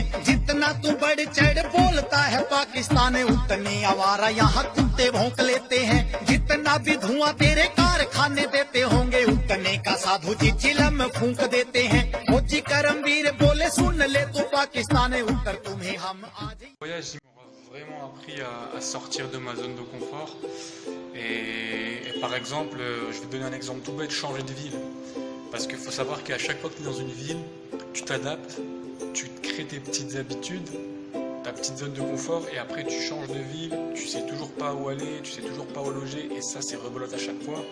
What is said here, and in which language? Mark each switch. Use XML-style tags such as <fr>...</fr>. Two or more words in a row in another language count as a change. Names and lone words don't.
<hi>जितना तू बढ़ चढ़ बोलता है पाकिस्तान उतने आवारा यहाँ कुत्ते भौंक लेते हैं। जितना भी धुआं तेरे कारखाने देते होंगे उतने का साधु जी चिलम फूंक देते हैं। मोची करमवीर बोले सुन ले तो पाकिस्तान उत्तर तुम्हें हम आज।</hi> <fr>Voyage, il m'a vraiment appris à sortir de ma zone de confort. Et par exemple, je vais te donner un exemple tout bête, changer de ville. Parce qu'il faut savoir qu'à chaque fois que tu es dans une ville, tu t'adaptes, tu te crées tes petites habitudes, ta petite zone de confort, et après tu changes de ville, tu sais toujours pas où aller, tu sais toujours pas où loger, et ça c'est rebelote à chaque fois.</fr>